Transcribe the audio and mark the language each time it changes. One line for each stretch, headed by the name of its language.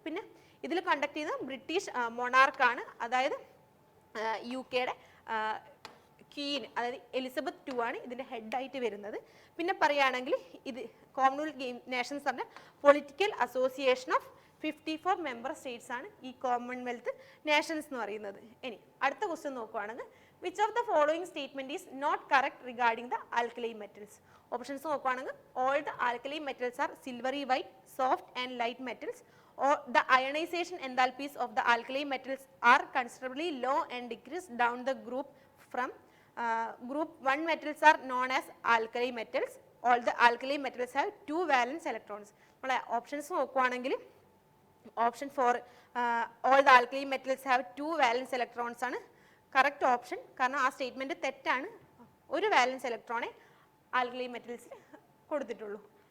Malayalam: പിന്നെ ഇതിൽ കണ്ടക്ട് ചെയ്യുന്നത് ബ്രിട്ടീഷ് മൊണാർക്കാണ്, അതായത് UK-യുടെ ക്വീൻ, അതായത് എലിസബത്ത് II ആണ് ഇതിൻ്റെ ഹെഡായിട്ട് വരുന്നത്. പിന്നെ പറയുകയാണെങ്കിൽ ഇത് കോമൺവെൽത്ത് നേഷൻസ് പറഞ്ഞ political association of 54 member States ആണ് ഈ കോമൺവെൽത്ത് നേഷൻസ് എന്ന് പറയുന്നത്. ഇനി അടുത്ത ക്വസ്റ്റ്യൻ നോക്കുവാണെങ്കിൽ
English: Which of the following statement is not correct regarding the alkaline metals.
Malayalam: Options നോക്കുവാണെങ്കിൽ
English: All the alkaline metals are silvery white, soft and light metals, or the ionization enthalpies of the alkali metals are considerably low and decrease down the group from group 1 metals are known as alkali metals. All the alkali metals have 2 valence electrons.
Malayalam: നമ്മളെ options നോക്കുവാണെങ്കിൽ option 4
English: all the alkali metals have 2 valence electrons
Malayalam: ആണ് correct option. കാരണം ആ statement തെറ്റാണ്. ഒരു വാലൻസ് ഇലക്ട്രോണെ alkali മെറ്റൽസിൽ കൊടുത്തിട്ടുള്ളൂ.